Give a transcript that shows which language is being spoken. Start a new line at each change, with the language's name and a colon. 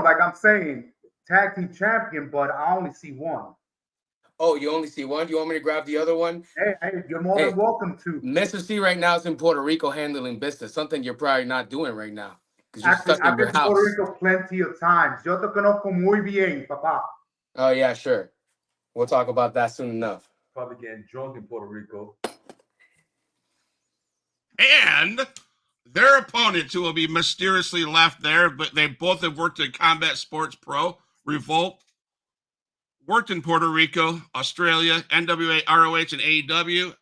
English: Like I'm saying, tag team champion, but I only see one. Oh, you only see one? Do you want me to grab the other one? Hey, you're more than welcome to. Mr. C right now is in Puerto Rico handling business, something you're probably not doing right now. Actually, I've been to Puerto Rico plenty of times.
Spanish: Yo te conozco muy bien, papá.
English: Oh, yeah, sure. We'll talk about that soon enough. Probably getting drunk in Puerto Rico. And their opponents who will be mysteriously left there, but they both have worked at Combat Sports Pro, Revolt, worked in Puerto Rico, Australia, NWA, ROH, and AEW.